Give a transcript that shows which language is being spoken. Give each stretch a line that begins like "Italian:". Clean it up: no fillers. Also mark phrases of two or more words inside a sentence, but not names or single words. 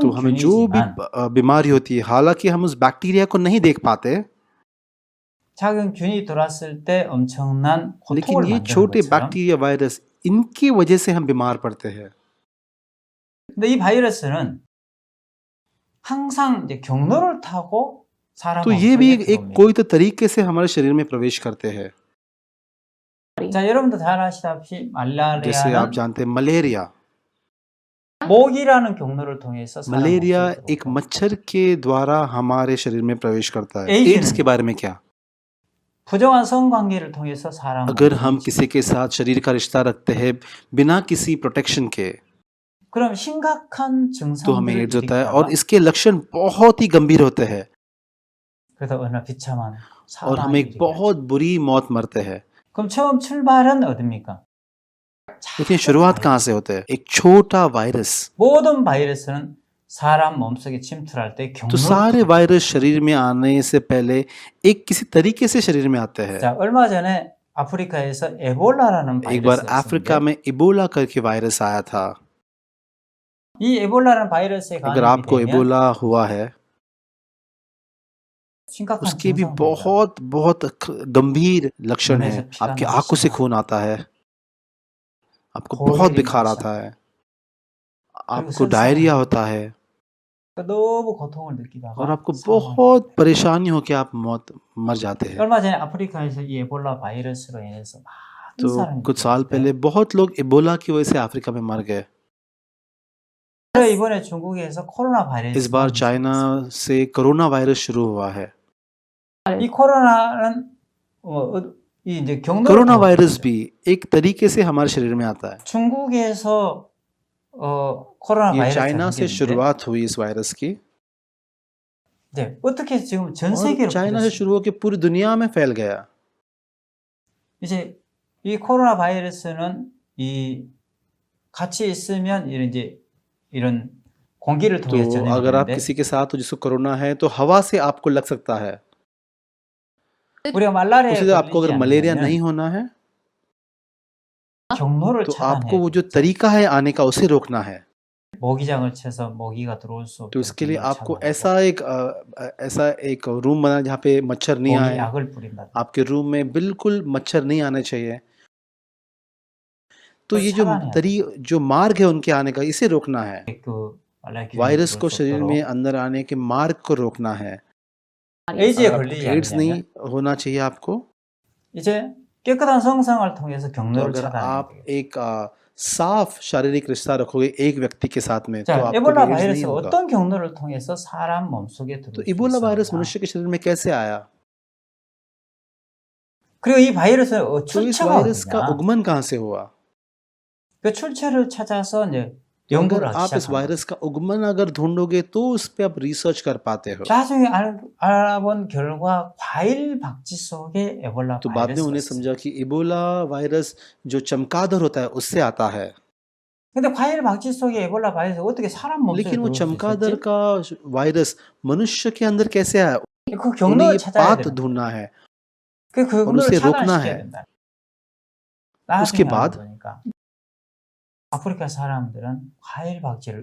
Hindi: तो हमें जो भी
Korean: 균이지만
Hindi: बीमारी होती है, हालांकि हम उस बैक्टीरिया को नहीं देख पाते,
Korean: 작은 균이 들어왔을 때 엄청난
Hindi: लेकिन
Korean: 고통을
Hindi: ये
Korean: 만드는
Hindi: छोटे
Korean: 것처럼
Hindi: बैक्टीरिया वायरस इनकी वजह से हम बीमार पड़ते हैं।
Korean: 근데 이 바이러스는 항상 이제 경로를 타고 사람
Hindi: तो ये भी
Korean: 몸속에
Hindi: एक
Korean: 들어옵니다.
Hindi: कोई तो तरीके से हमारे शरीर में प्रवेश करते हैं।
Korean: 자, 여러분도 잘 아시다시피
Hindi: जैसे आप
Korean: 말라리아는
Hindi: जानते हैं मलेरिया,
Korean: 모기라는 경로를 통해서 사람
Hindi: मलेरिया
Korean: 몸속에
Hindi: एक
Korean: 들어옵니다.
Hindi: मच्छर के द्वारा हमारे शरीर में प्रवेश करता है। एड्स एड्स के बारे में क्या?
Korean: 부정한 성관계를 통해서 사람
Hindi: अगर
Korean: 몸속에
Hindi: हम
Korean: 들어옵니다.
Hindi: किसी के साथ शरीर का रिश्ता रखते हैं बिना किसी प्रोटेक्शन के,
Korean: 그럼 심각한
Hindi: तो हमें
Korean: 증상들을
Hindi: एड्स होता है और
Korean: 일으키다가
Hindi: इसके लक्षण बहुत ही गंभीर होते हैं
Korean: 그래서 어느 날 비참한
Hindi: और हम
Korean: 사망이
Hindi: एक बहुत बुरी मौत मरते हैं।
Korean: 그럼 처음 출발은 어딥니까?
Hindi: लेकिन शुरुआत कहाँ से होते हैं? एक छोटा वायरस।
Korean: 모든 바이러스는 사람 몸속에 침투할 때
Hindi: तो
Korean: 경로를
Hindi: सारे
Korean: 타고
Hindi: वायरस शरीर में आने से पहले एक किसी तरीके से शरीर में आते हैं।
Korean: 자, 얼마 전에 아프리카에서 에볼라라는
Hindi: एक बार
Korean: 바이러스가
Hindi: अफ्रीका
Korean: 있었는데
Hindi: में इबोला करके वायरस आया था।
Korean: 이 에볼라라는 바이러스에
Hindi: अगर
Korean: 감염이
Hindi: आपको
Korean: 되면
Hindi: इबोला हुआ है,
Korean: 심각한
Hindi: उसके भी
Korean: 증상들이
Hindi: बहुत बहुत गंभीर लक्षण
Korean: 눈에서
Hindi: हैं।
Korean: 피가
Hindi: आपकी आंखों से
Korean: 나시고
Hindi: खून आता है, आपको कोढ़ी बहुत बुखार
Korean: 나시고
Hindi: आता है,
Korean: 그리고
Hindi: आपको डायरिया
Korean: 설사하고
Hindi: होता है
Korean: 너무 고통을
Hindi: और
Korean: 느끼다가
Hindi: आपको
Korean: 사망하게
Hindi: बहुत
Korean: 돼요.
Hindi: परेशानी हो के आप मर जाते हैं।
Korean: 얼마 전에 아프리카에서 이 에볼라 바이러스로 인해서 많은
Hindi: तो
Korean: 사람이
Hindi: कुछ साल
Korean: 죽었는데
Hindi: पहले बहुत लोग इबोला की वजह से अफ्रीका में मर गए।
Korean: 이번에 중국에서 코로나
Hindi: इस
Korean: 바이러스가
Hindi: बार चाइना
Korean: 문제됐어요.
Hindi: से कोरोना वायरस शुरू हुआ है।
Korean: 이 코로나는 이 이제 경로를
Hindi: कोरोना
Korean: 타고
Hindi: वायरस
Korean: 들어오죠.
Hindi: भी एक तरीके से हमारे शरीर में आता है।
Korean: 중국에서 코로나
Hindi: ये
Korean: 바이러스가
Hindi: चाइना से
Korean: 생겼는데
Hindi: शुरुआत हुई इस वायरस की
Korean: 이제 어떻게 지금 전
Hindi: और
Korean: 세계로
Hindi: चाइना से
Korean: 퍼졌어요.
Hindi: शुरू होकर पूरी दुनिया में फैल गया।
Korean: 이제 이 코로나 바이러스는 이 같이 있으면 이런 공기를
Hindi: तो
Korean: 통해서
Hindi: अगर आप
Korean: 전염되는데
Hindi: किसी के साथ हो जिसको कोरोना है तो हवा से आपको लग सकता है।
Korean: 우리가 말라리아에
Hindi: उसी तरह आपको
Korean: 걸리지
Hindi: अगर मलेरिया
Korean: 않으면
Hindi: नहीं होना है
Korean: 경로를
Hindi: तो आपको वो
Korean: 차단해야
Hindi: जो
Korean: 되죠.
Hindi: तरीका है आने का उसे रोकना है।
Korean: 모기장을 쳐서 모기가 들어올 수
Hindi: तो
Korean: 없도록
Hindi: इसके लिए
Korean: 경로를
Hindi: आपको
Korean: 차단하고
Hindi: ऐसा एक रूम बनाना जहाँ पे मच्छर नहीं आए।
Korean: 모기약을 뿌린다.
Hindi: आपके रूम में बिल्कुल मच्छर नहीं आने चाहिए। तो ये
Korean: 차단해야
Hindi: जो मार्ग है उनके आने का, इसे रोकना है।
Korean: 그 말라리아
Hindi: वायरस
Korean: 들어올
Hindi: को
Korean: 수
Hindi: शरीर में
Korean: 없도록
Hindi: अंदर आने के मार्ग को रोकना है।
Korean: 에이즈에
Hindi: अगर आपको
Korean: 걸리지
Hindi: एड्स नहीं
Korean: 않으면
Hindi: होना चाहिए आपको,
Korean: 이제 깨끗한 성상을 통해서
Hindi: तो
Korean: 경로를
Hindi: अगर
Korean: 차단해야
Hindi: आप
Korean: 돼요.
Hindi: एक साफ शारीरिक रिश्ता रखोगे एक व्यक्ति के साथ में तो
Korean: 자,
Hindi: आपको
Korean: 에볼라
Hindi: भी एड्स नहीं
Korean: 바이러스가
Hindi: होगा।
Korean: 어떤 경로를 통해서 사람 몸속에
Hindi: तो
Korean: 들어올 수
Hindi: इबोला वायरस
Korean: 있었느냐?
Hindi: मनुष्य के शरीर में कैसे आया?
Korean: 그리고 이 바이러스의
Hindi: तो इस
Korean: 출처가
Hindi: वायरस का
Korean: 어디냐?
Hindi: उगमन कहाँ से हुआ?
Korean: 그 출처를 찾아서 이제
Hindi: तो अगर
Korean: 연구를 하기
Hindi: आप इस
Korean: 시작한
Hindi: वायरस का उगमन अगर ढूंढोगे तो उस पे आप रिसर्च कर पाते हो।
Korean: 나중에 알아본 결과 과일 박쥐 속에 에볼라
Hindi: तो बाद में
Korean: 바이러스가
Hindi: उन्हें
Korean: 있어요.
Hindi: समझा कि इबोला वायरस जो चमगादड़ होता है उससे आता है।
Korean: 근데 과일 박쥐 속에 에볼라 바이러스 어떻게 사람 몸속에
Hindi: लेकिन वो
Korean: 들어올 수
Hindi: चमगादड़
Korean: 있었지?
Hindi: का वायरस मनुष्य के अंदर कैसे आया?
Korean: 그
Hindi: उन्हें
Korean: 경로를
Hindi: ये
Korean: 찾아야
Hindi: बात
Korean: 되는
Hindi: ढूंढना है।
Korean: 그 경로를
Hindi: उसे रोकना
Korean: 차단시켜야
Hindi: है।
Korean: 된다.
Hindi: उसके
Korean: 나중에
Hindi: बाद
Korean: 알아보니까 아프리카 사람들은 과일 박쥐를